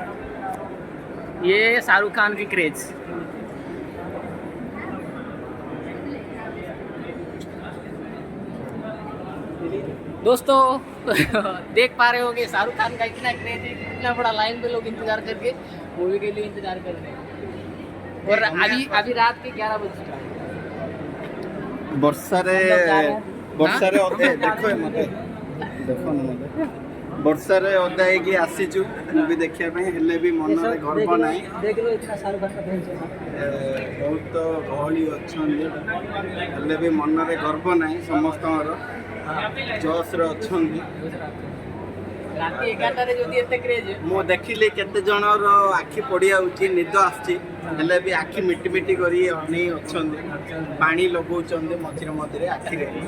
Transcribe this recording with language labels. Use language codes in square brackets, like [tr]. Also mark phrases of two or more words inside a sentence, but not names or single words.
[hi] ये शाहरुख खान की क्रेज दोस्तों देख पा रहे होंगे शाहरुख खान का इतना क्रेज है, इतना बड़ा लाइन पे लोग इंतजार करके मूवी के लिए इंतजार कर रहे हैं। और अभी रात के 11 बज चुका है। [or] ବର୍ଷାରେ ଦେଖ ମତେ ଦେଖ ମତେ ବର୍ଷାରେ ଓଦା ହେଇକି ଆସିଛୁ ମୁଭି ଦେଖିବା ପାଇଁ, ହେଲେ ବି ମନରେ ଗର୍ବ ନାହିଁ। [hi] देख लो इतना शाहरुख खान का फैन है। [or] ବହୁତ ଗହଳି ଅଛନ୍ତି, ହେଲେ ବି ମନରେ ଗର୍ବ ନାହିଁ। ସମସ୍ତଙ୍କର ଜୋସ୍ରେ ଅଛନ୍ତି। ରାତି 11ଟାରେ ଯଦି ଏତେ କ୍ରେଜ ମୁଁ ଦେଖିଲି କେତେ ଜଣର ଆଖି ପଡ଼ିଯାଉଛି, ନିଦ ଆସୁଛି, ହେଲେ ବି ଆଖି ମିଟି ମିଟି କରି ଅନେଇ ଅଛନ୍ତି, ପାଣି ଲଗାଉଛନ୍ତି ମଝିରେ ମଝିରେ ଆଖିରେ।